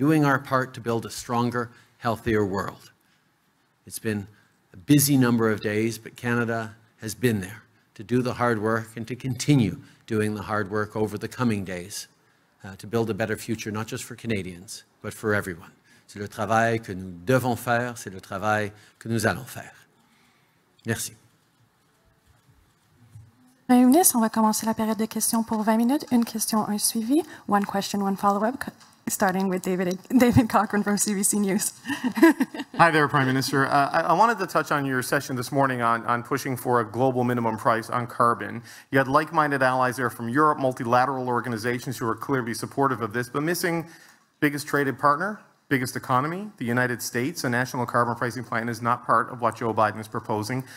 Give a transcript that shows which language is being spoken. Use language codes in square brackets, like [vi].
[en] doing our part to build a stronger, healthier world. It's been a busy number of days, but Canada has been there to do the hard work and to continue doing the hard work over the coming days to build a better future, not just for Canadians, but for everyone. [fr] C'est le travail que nous devons faire, c'est le travail que nous allons faire. Merci. Premier ministre, on va commencer la période de questions pour 20 minutes. Une question, un suivi. [en] One question, one follow-up. Starting with David Cochrane from CBC News. Hi there, Prime Minister. I wanted to touch on your session this morning on pushing for a global minimum price on carbon. You had like-minded allies there from Europe, multilateral organizations who are clearly supportive of this, but missing biggest traded partner, biggest economy, the United States. A national carbon pricing plan is not part of what Joe Biden is proposing.